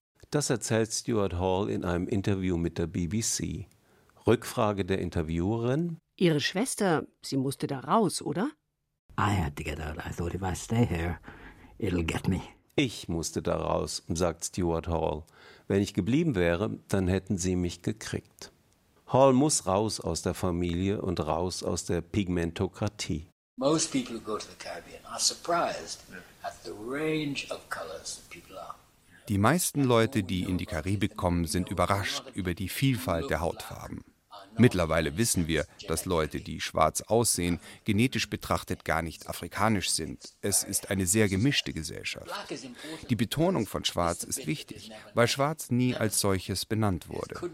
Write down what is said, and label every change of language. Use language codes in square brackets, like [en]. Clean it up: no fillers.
[de] Das erzählt Stuart Hall in einem Interview mit der BBC. Rückfrage der Interviewerin. Ihre Schwester, sie musste da raus, oder? [en] I had to get out. I thought if I stay here, it'll get me. [de] Ich musste da raus, sagt Stuart Hall. Wenn ich geblieben wäre, dann hätten sie mich gekriegt. Hall muss raus aus der Familie und raus aus der Pigmentokratie. [en] Most people who go to the Caribbean are surprised at the range of colors that people are. [de] Die meisten Leute, die in die Karibik kommen, sind überrascht über die Vielfalt der Hautfarben. Mittlerweile wissen wir, dass Leute, die schwarz aussehen, genetisch betrachtet gar nicht afrikanisch sind. Es ist eine sehr gemischte Gesellschaft. Die Betonung von Schwarz ist wichtig, weil Schwarz nie als solches benannt wurde.